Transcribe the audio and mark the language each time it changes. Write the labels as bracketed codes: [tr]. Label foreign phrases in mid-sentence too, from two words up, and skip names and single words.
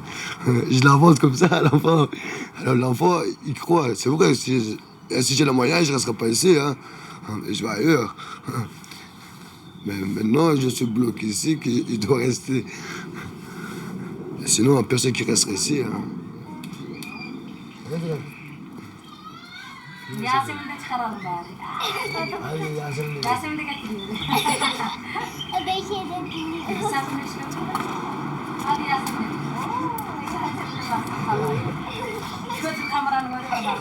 [fr] Je l'invente comme ça à l'enfant. Alors l'enfant, il croit. C'est vrai, si j'ai le moyen, je ne resterai pas ici. Hein. Je vais ailleurs. Mais maintenant, je suis bloqué ici, qu'il doit rester. Sinon, il n'y a personne qui resterait ici. Hein. [tr] Yasemin'de çıkaralım bari. Yasemin'de getiriyorum. Ben şeyden dinliyorum. Sen bunu şey yapma. Hadi Yasemin'e. Yasemin'e bak. Götür kameranı böyle bak.